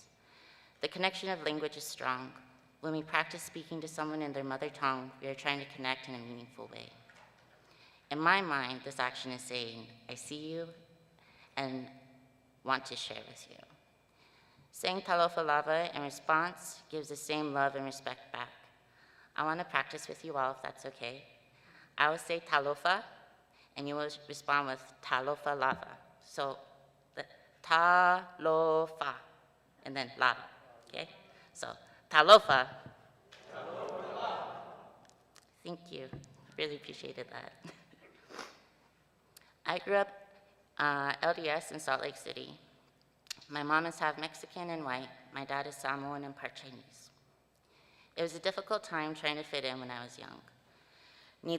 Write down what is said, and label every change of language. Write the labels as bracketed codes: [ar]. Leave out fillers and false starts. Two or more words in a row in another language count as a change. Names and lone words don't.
[en] The connection of language is strong. When we practice speaking to someone in their mother tongue, we are trying to connect in a meaningful way. In my mind, this action is saying, I see you and want to share with you. Saying [sm] talofa lava [en] in response gives the same love and respect back. I want to practice with you all, if that's okay. I will say talofa, and you will respond with [sm] talofa lava. [en] So, the talofa, and then lava, okay? [sm] So, talofa. Talofa lava. [en] Thank you. Really appreciated that. I grew up LDS in Salt Lake City. My mom is half Mexican and white. My dad is Samoan and part Chinese. It was a difficult time trying to fit in when I was young.